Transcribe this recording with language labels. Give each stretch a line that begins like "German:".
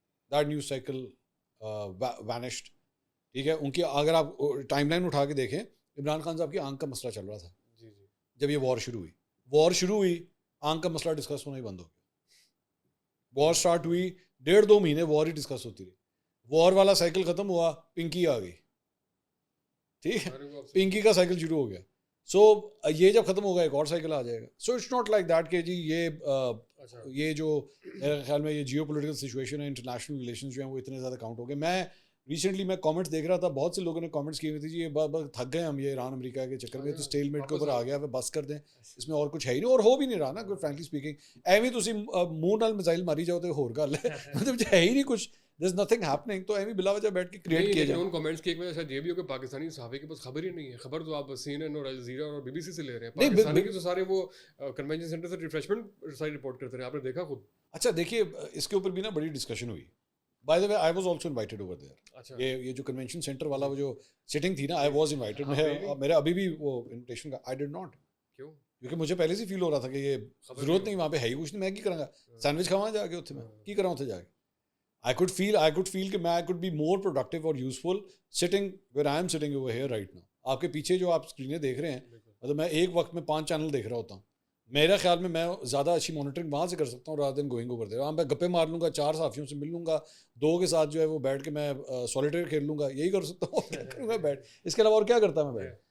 English: That news cycle vanished.
Urdu: ٹھیک ہے, ان کی اگر آپ ٹائم لائن اٹھا کے دیکھیں, عمران خان صاحب کی آنکھ کا مسئلہ چل رہا تھا جب یہ وار شروع ہوئی, آنکھ کا مسئلہ ڈسکس ہونا ہی بند ہو گیا. وار سٹارٹ ہوئی 1.5-2 مہینے وار ہی ڈسکس ہوتی رہی. وار والا سائیکل ختم ہوا, پنکی آ گئی. ٹھیک ہے, پنکی کا سائیکل شروع ہو گیا. سو یہ جب ختم ہوگا ایک اور سائیکل آ جائے گا.
English: so it's not like that
Urdu: کہ جی یہ جو میرے خیال میں یہ جیو پولیٹیکل سچویشن ہے, انٹرنیشنل ریلیشنز جو ہیں وہ اتنے زیادہ کاؤنٹ ہو گئے. میں ریسنٹلی میں کامنٹس دیکھ رہا تھا, بہت سے لوگوں نے کامنٹس کیے ہوئے تھے جی یہ تھک گئے ہم یہ ایران امریکہ کے چکر میں, تو اسٹیل میٹ کے اوپر آ گیا, بس کر دیں, اس میں اور کچھ ہے ہی نہیں, اور ہو بھی نہیں رہا نا فرینکلی اسپیکنگ.
Punjabi: ایویں تسی منہ نال میزائل ماری جاؤ تو ہور گل ہے,
Urdu: مطلب ہے ہی نہیں کچھ,
English: there's nothing happening.
Urdu: تو ایویں بلا وجہ بیٹھ کے کریٹ کیا جائے. ان کمنٹس کی ایک وجہ شاید یہ بھی ہو کہ پاکستانی صحافی کے پاس خبر ہی نہیں ہے. خبر تو آپ سی این این اور الجزیرہ اور بی بی سی سے لے رہے ہیں, پاکستانی کے تو سارے وہ کنونشن سینٹر سے ریفریشمنٹ سائٹ رپورٹ کرتے رہے, آپ نے دیکھا خود. اچھا دیکھیے, اس کے اوپر بھی نا بڑی ڈسکشن ہوئی.
English: By the way I was also invited over there.
Urdu: یہ جو کنونشن سینٹر والا وہ جو سٹنگ تھی نا,
English: I was invited.
Urdu: میرا ابھی بھی وہ انویٹیشن کا
English: I did not.
Urdu: کیوں؟ کیونکہ مجھے پہلے سے فیل ہو رہا تھا کہ یہ ضرورت نہیں, وہاں پہ ہے ہی کچھ نہیں,
Punjabi: میں کی کراں گا سینڈوچ کھاواں جا کے اتنے,
Urdu: میں کی کراں اتنے جا کے.
English: I could feel
Urdu: کہ میں
English: I could be more productive or useful sitting where I am sitting over here right now.
Urdu: آپ کے پیچھے جو آپ اسکرینیں دیکھ رہے ہیں, مطلب میں ایک وقت میں 5 چینل دیکھ رہا ہوتا ہوں. میرا خیال میں زیادہ اچھی مانیٹرنگ وہاں سے کر سکتا ہوں
English: rather than going over there.
Urdu: وہاں میں گپے مار لوں گا, 4 صحافیوں سے مل لوں گا, 2 کے ساتھ جو ہے وہ بیٹھ کے میں سولیٹیئر کھیل لوں گا, یہی کر سکتا ہوں میں بیٹھ. اس کے علاوہ اور کیا کرتا میں بیٹھ.